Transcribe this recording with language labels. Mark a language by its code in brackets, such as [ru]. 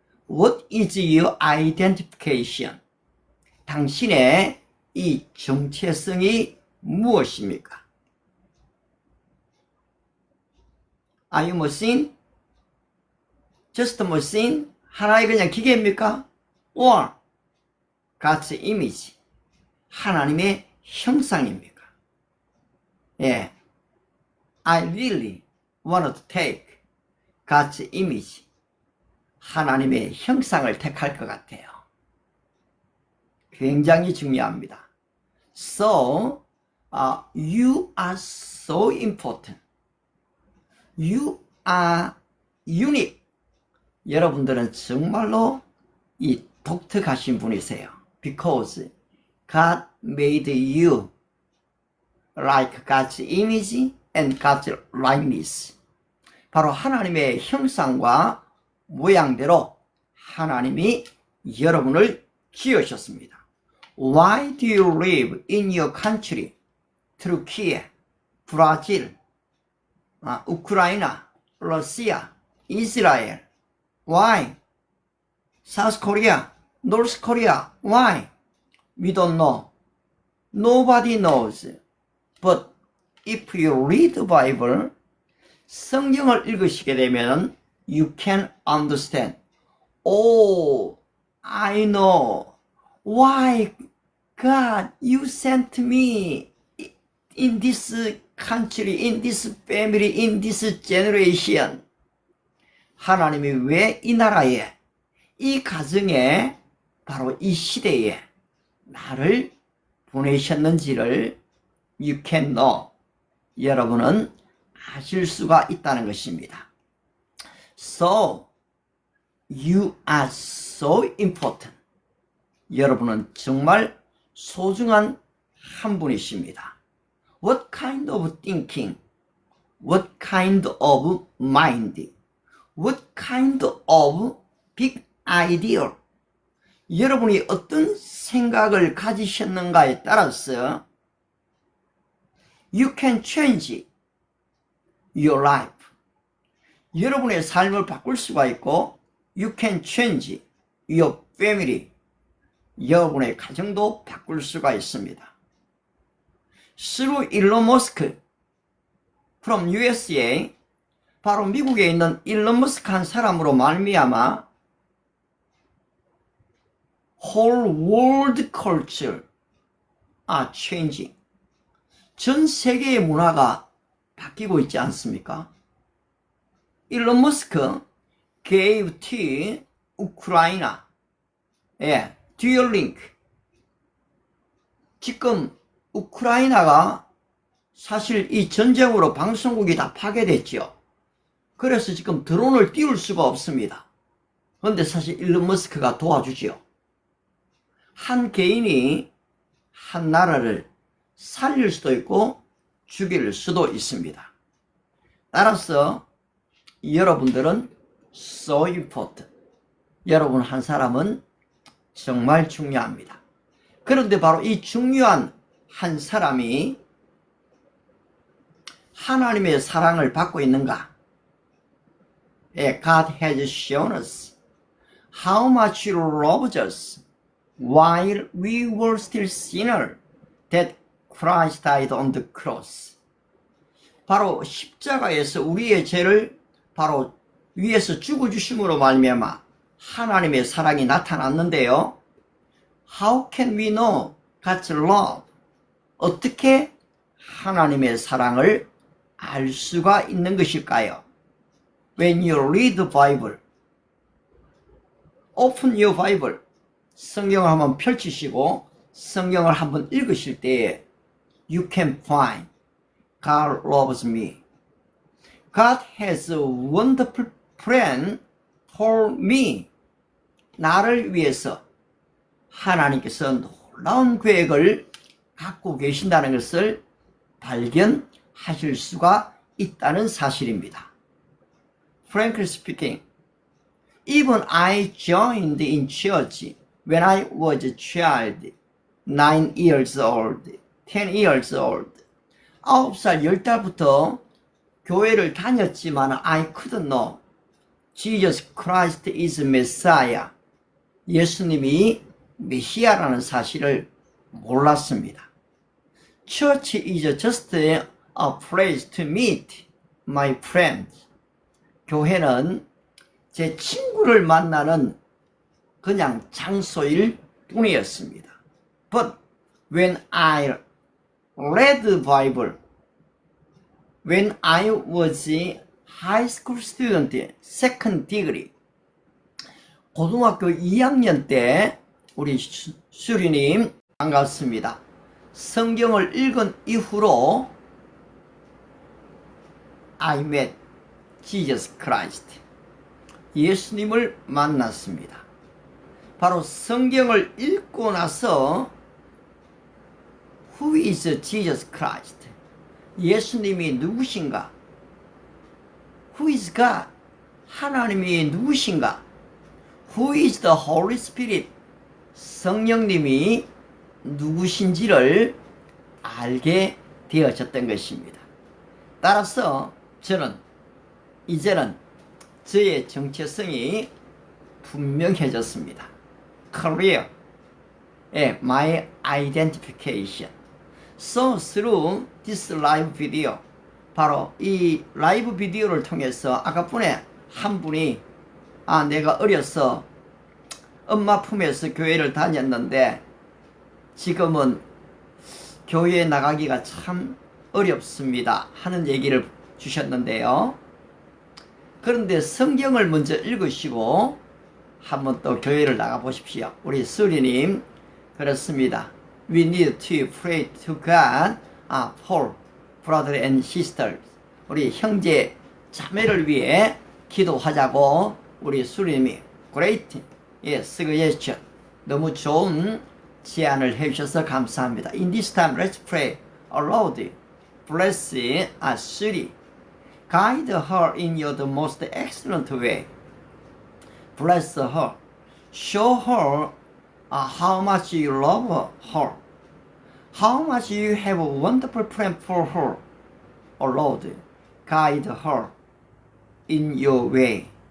[en] What is your identification? [ko] 당신의 이 정체성이 무엇입니까? [en] Are you machine? Just a machine? [ko] 하나의 그냥 기계입니까? [en] Or God's image? [ko] 하나님의 형상입니까? 예. [en] I really want to take God's image. [ko] 하나님의 형상을 택할 것 같아요. 굉장히 중요합니다. [en] So, you are so important. You are unique. [ko] 여러분들은 정말로 이 독특하신 분이세요. [en] Because God made you like God's image and God's likeness. [ko] 바로 하나님의 형상과 모양대로 하나님이 여러분을 지으셨습니다. [en] Why do you live in your country? [ko] Turkey, 브라질, 우크라이나, 러시아, 이스라엘. [en] Why? South Korea, North Korea. Why? We don't know. Nobody knows. But if you read the Bible, [ko] 성경을 읽으시게 되면 [en] you can understand. Oh, I know. Why, God, you sent me in this country, in this family, in this generation. [ko] 하나님이 왜 이 나라에, 이 가정에, 바로 이 시대에 나를 보내셨는지를 [en] you can know. [ko] 여러분은 아실 수가 있다는 것입니다. [en] So, you are so important. [ko] 여러분은 정말 소중한 한 분이십니다. [en] What kind of thinking? What kind of mind? What kind of big idea? [ko] 여러분이 어떤 생각을 가지셨는가에 따라서 [en] you can change your life. [ko] 여러분의 삶을 바꿀 수가 있고 [en] you can change your family. [ko] 여러분의 가정도 바꿀 수가 있습니다. [en] Through Elon Musk from USA, [ko] 바로 미국에 있는 일론 머스크 한 사람으로 말미암아 [en] whole world culture are changing. [ko] 전 세계의 문화가 바뀌고 있지 않습니까? [en] 일론 머스크 gave to 우크라이나 예, dual link. [ko] 지금 우크라이나가 사실 이 전쟁으로 방송국이 다 파괴됐죠. 그래서 지금 드론을 띄울 수가 없습니다. 그런데 사실 일론 머스크가 도와주지요. 한 개인이 한 나라를 살릴 수도 있고 죽일 수도 있습니다. 따라서 여러분들은 [en] so important. [ko] 여러분 한 사람은 정말 중요합니다. 그런데 바로 이 중요한 한 사람이 하나님의 사랑을 받고 있는가? [en] God has shown us how much He loves us while we were still sinners that Christ died on the cross. [ko] 바로 십자가에서 우리의 죄를 바로 위에서 죽어주심으로 말미암아 하나님의 사랑이 나타났는데요. [en] How can we know God's love? [ko] 어떻게 하나님의 사랑을 알 수가 있는 것일까요? [en] When you read the Bible, open your Bible, [ko] 성경을 한번 펼치시고 성경을 한번 읽으실 때에 [en] you can find God loves me. God has a wonderful plan for me. [ko] 나를 위해서 하나님께서 놀라운 계획을 갖고 계신다는 것을 발견하실 수가 있다는 사실입니다. [en] Frankly speaking, even I joined in church when I was a child, 9 years old, 10 years old. [ko] 9살, 10달부터 교회를 다녔지만 [en] I couldn't know Jesus Christ is Messiah. [ko] 예수님이 메시아라는 사실을 몰랐습니다. [en] Church is just a place to meet my friends. [ko] 교회는 제 친구를 만나는 그냥 장소일 뿐이었습니다. [en] But when I read the Bible, when I was a high school student, second degree, [ko] 고등학교 2학년 때 우리 수리님 반갑습니다. 성경을 읽은 이후로 [en] I met Jesus Christ. [ko] 예수님을 만났습니다. 바로 성경을 읽고 나서 [en] Who is Jesus Christ? [ko] 예수님이 누구신가? [en] Who is God? [ko] 하나님이 누구신가? [en] Who is the Holy Spirit? [ko] 성령님이 누구신지를 알게 되어졌던 것입니다. 따라서 저는 이제는 저의 정체성이 분명해졌습니다. [en] Career, my identification. So through this live video, [ko] 바로 이 라이브 비디오를 통해서 아까 분에 한 분이 내가 어려서 엄마 품에서 교회를 다녔는데 지금은 교회에 나가기가 참 어렵습니다 하는 얘기를 주셨는데요. 그런데 성경을 먼저 읽으시고 한번 또 교회를 나가 보십시오. 우리 수리님 그렇습니다. [en] We need to pray to God for brother and sisters. [ko] 우리 형제 자매를 위해 기도하자고 우리 수리님이 [en] great suggestion. [ko] 너무 좋은 제안을 해주셔서 감사합니다. [en] In this time, let's pray aloud. Bless Suri. Guide her in your the most excellent way. Bless her. Show her how much you love her. How much you have a wonderful plan for her. Oh Lord, guide her in your way.